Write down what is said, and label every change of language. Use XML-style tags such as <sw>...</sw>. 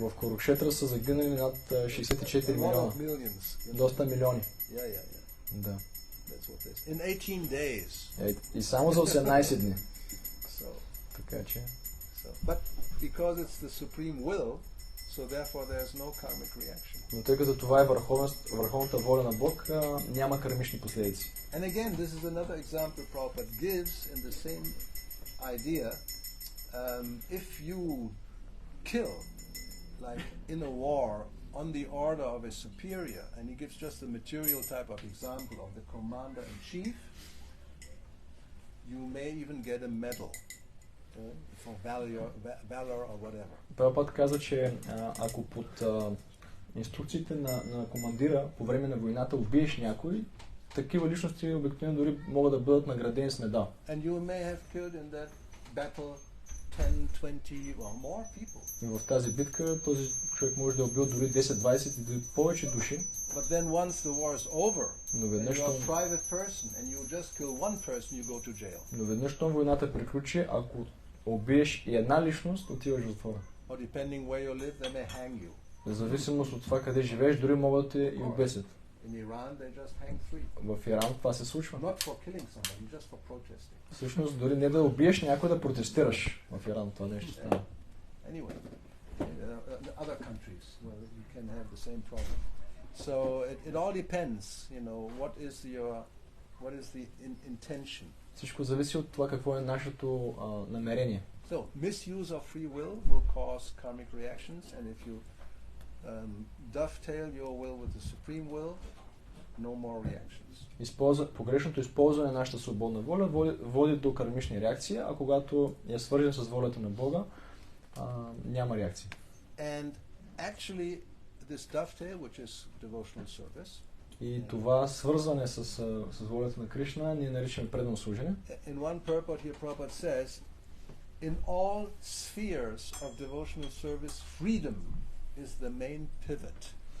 <bg>В Курукшетра са загинали над 64 милиона. Доста милиони.</bg> <en>Yeah.</en> <bg>Да.</bg> <en>That's what it is. In 18 days.</en> <bg>И само за 18 дни.</bg> <en>So,</en> <bg>така че...</bg> <en>But because it's the supreme will, so therefore there's no karmic reaction.</en> <bg>Но тъй като това е върховната воля на Бог, няма кармични последици.</bg> <en>And again, this is another example Prabhupada gives in the same idea. If you kill, like in a war, on the order of a superior, and he gives just a material type of example of the commander-in-chief, you may even get a medal for valor or whatever.</en> <bg>Прабхупад каза, че ако под инструкциите на командира по време на войната убиеш някой, такива личности обикновено дори могат да бъдат наградени с медал.</bg> <en>And you may have killed in that battle 10, 20 or more people.</en> <bg>И в тази битка този човек може да е убил дори 10, 20 и дори повече души.</bg> <en>But then once the war is over,</en> <bg>но</bg> <en>and</en> <bg>веднъж</bg> <en>you're a private person and you just kill one person, you go to jail.</en> <bg>Но веднъж щом войната приключи, ако убиеш и една личност, отиваш в затвора.</bg> <en>Or depending where you live, they may hang you.</en> <bg>В зависимост от това къде живееш, дори могат да те и обесят.</bg> <en>In Iran, they just hang three.</en> <bg>В Иран това се случва.</bg> <en>Not for killing somebody, just for protesting.</en> <bg>Всъщност, дори не да убиеш някой, да протестираш в Иран, това нещо става.</bg> <en>Anyway, other countries where you can have the same problem. So it all depends, what is the intention.</en> <bg>Всичко зависи от това какво е нашето намерение.</bg> <en>So misuse of free will cause karmic reactions, and if you dovetail your will with the supreme will, no more reactions.</en> <bg>Погрешното използване на нашата свободна воля води до кармични реакции, а когато я свържем с волята на Бога, няма реакции.</bg> <en>And actually this dovetail, which is devotional service,</en> <bg>и това свързване с волята на Кришна ние наричаме предано служене.</bg> <en>In one purport here Prabhupada says, in all spheres of devotional service, freedom is the main pivot.</en>